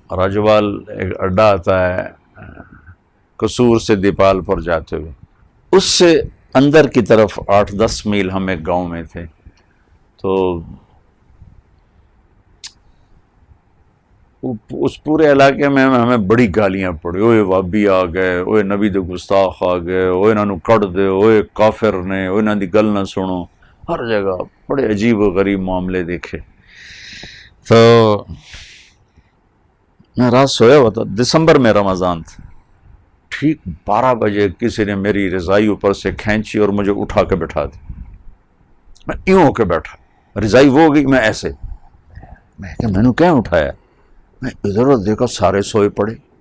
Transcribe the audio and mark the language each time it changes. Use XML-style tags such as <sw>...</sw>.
<ur>راجوال ایک اڈا آتا ہے قصور سے دیپال پر جاتے ہوئے، اس سے اندر کی طرف 8-10 میل ہم ایک گاؤں میں تھے. تو اس پورے علاقے میں ہمیں بڑی گالیاں پڑی.</ur> <pa>اوے وابی آ گئے، اوے نبی دے گستاخ آ گئے، اوے انہوں نے کٹ دے، اوے کافر نے، اوے انہوں دی گل نہ سنو.</pa> <ur>ہر جگہ بڑے عجیب و غریب معاملے دیکھے. تو میں رات سویا ہوا تھا، دسمبر میں رمضان تھا. ٹھیک 12 بجے کسی نے میری رضائی اوپر سے کھینچی اور مجھے اٹھا کے بٹھا دی. میں یوں ہو کے بیٹھا، رضائی وہ ہو گئی، میں ایسے. میں کہ میں نے کیا اٹھایا؟ میں ادھر ادھر دیکھا، سارے سوئے پڑے.</ur>